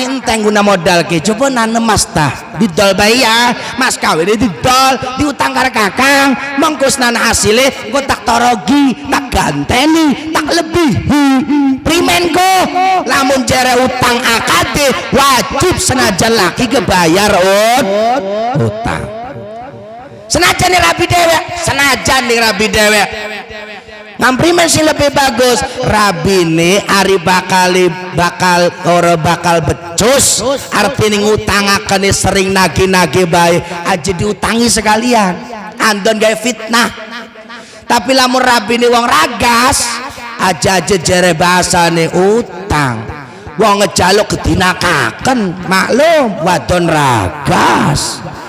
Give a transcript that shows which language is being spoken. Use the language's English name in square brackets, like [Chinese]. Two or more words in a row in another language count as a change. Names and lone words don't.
[Javanese] enteng guna modal ke coba nanem mas tah didol bae ya mas kawin didol diutang karo kakang mengkus nana hasile engko tak torogi tak ganteni tak lebihi primenko lamun jere utang akad wajib senajan laki kebayar utang senajan nih rabi dewek ngamprimen sih lebih bagus rabine ari bakal becus artinya ngutangaken sering nagih bae aja diutangi sekalian andon gawe fitnah tapi lamun rabine wong ragas aja jere bahasane utang wong ngejaluk gedinakaken maklum wadon ragas